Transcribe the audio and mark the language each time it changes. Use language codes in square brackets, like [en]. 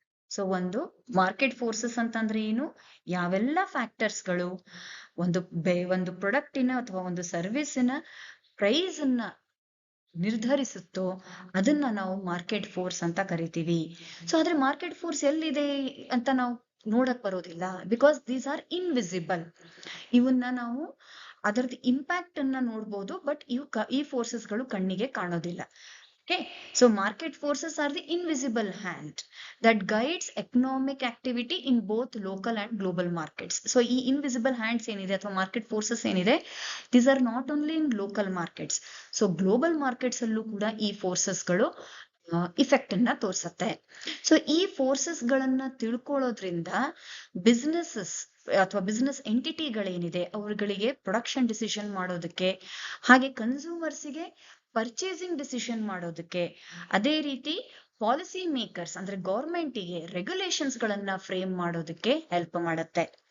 [kn] So ಒಂದು market forces ಅಂತಂದ್ರೆ ಏನು? ಯಾವೆಲ್ಲ ಫ್ಯಾಕ್ಟರ್ಸ್ ಗಳು ಒಂದು ಪ್ರಾಡಕ್ಟಿನ ಅಥವಾ ಒಂದು ಸರ್ವಿಸಿನ ಪ್ರೈಸ್ ಅನ್ನ ನಿರ್ಧರಿಸುತ್ತೋ ಅದನ್ನ ನಾವು ಮಾರ್ಕೆಟ್ ಫೋರ್ಸ್ ಅಂತ ಕರಿತೀವಿ. ಸೊ ಆದ್ರೆ ಮಾರ್ಕೆಟ್ ಫೋರ್ಸ್ ಎಲ್ಲಿದೆ ಅಂತ ನಾವು ನೋಡಕ್ ಬರೋದಿಲ್ಲ, [en] Because these are invisible. [kn] ಇವನ್ನ ನಾವು ಅದರದ್ದು ಇಂಪ್ಯಾಕ್ಟ್ ಅನ್ನ ನೋಡ್ಬೋದು, ಬಟ್ ಈ ಫೋರ್ಸಸ್ ಗಳು ಕಣ್ಣಿಗೆ ಕಾಣೋದಿಲ್ಲ. [en] Okay, so market forces are the invisible hand that guides economic activity in both local and global markets. So ಈ invisible hands [kn] ಏನಿದೆ ಅಥವಾ [en] market forces ಏನಿದೆ, these are not only in local markets. [kn] So global markets ಅಲ್ಲೂ ಕೂಡ ಈ forces ಗಳು effect ಅನ್ನ ತೋರ್ಸತ್ತೆ. So ಈ ಫೋರ್ಸಸ್ ಗಳನ್ನ ತಿಳ್ಕೊಳ್ಳೋದ್ರಿಂದ ಬಿಸ್ನೆಸಸ್ ಅಥವಾ ಬಿಸ್ನೆಸ್ ಎಂಟಿಟಿಗಳೇನಿದೆ ಅವ್ರಗಳಿಗೆ ಪ್ರೊಡಕ್ಷನ್ ಡಿಸಿಷನ್ ಮಾಡೋದಕ್ಕೆ, ಹಾಗೆ ಕನ್ಸ್ಯೂಮರ್ಸ್ಗೆ ಪರ್ಚೇಸಿಂಗ್ ಡಿಸಿಷನ್ ಮಾಡೋದಕ್ಕೆ, ಅದೇ ರೀತಿ ಪಾಲಿಸಿ ಮೇಕರ್ಸ್ ಅಂದ್ರೆ ಗೌರ್ಮೆಂಟಿಗೆ ರೆಗ್ಯುಲೇಷನ್ಸ್ ಗಳನ್ನ ಫ್ರೇಮ್ ಮಾಡೋದಕ್ಕೆ ಹೆಲ್ಪ್ ಮಾಡುತ್ತೆ.